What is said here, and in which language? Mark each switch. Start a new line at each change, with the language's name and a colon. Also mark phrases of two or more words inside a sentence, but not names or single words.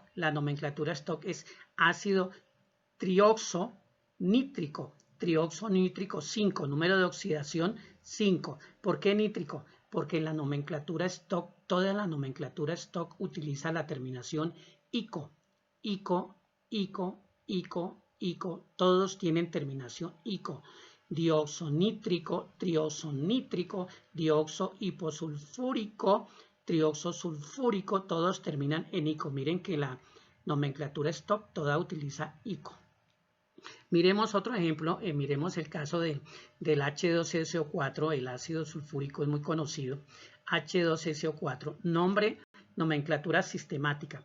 Spanish: La nomenclatura stock es ácido trioxo nítrico 5, número de oxidación 5. ¿Por qué nítrico? Porque en la nomenclatura stock, toda la nomenclatura stock utiliza la terminación ico, ico, ico, ico, ico, todos tienen terminación ico. Dioxonítrico, trioxonítrico, dioxo hiposulfúrico, trioxosulfúrico, todos terminan en ico. Miren que la nomenclatura stock toda utiliza ico. Miremos otro ejemplo, miremos el caso del H2SO4, el ácido sulfúrico es muy conocido. H2SO4, nombre, nomenclatura sistemática.